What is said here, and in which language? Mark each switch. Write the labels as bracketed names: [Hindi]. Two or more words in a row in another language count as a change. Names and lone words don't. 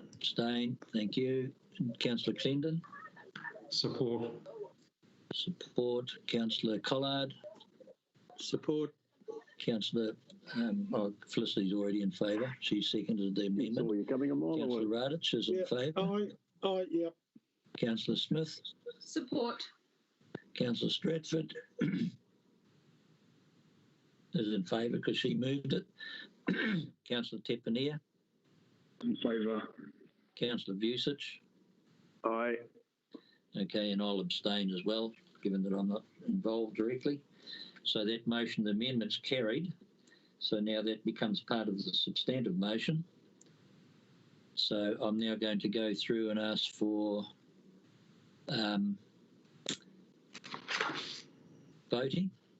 [English] Abstain, thank you. Councillor Clendon. Support. Support. Councillor Collard. Support. Councillor Felicity's already in favour. She seconded the amendment. So you're coming along. Councillor Radich is in favour. Aye, yeah. Councillor Smith. Support. Councillor Stratford is in favour because she moved it. Councillor Tepanea. In favour. Councillor Vucic. Aye. Okay, and I'll abstain as well, given that I'm not involved directly. So that motion, the amendment's carried. So now that becomes part of the substantive motion. So I'm now going to go through and ask for voting.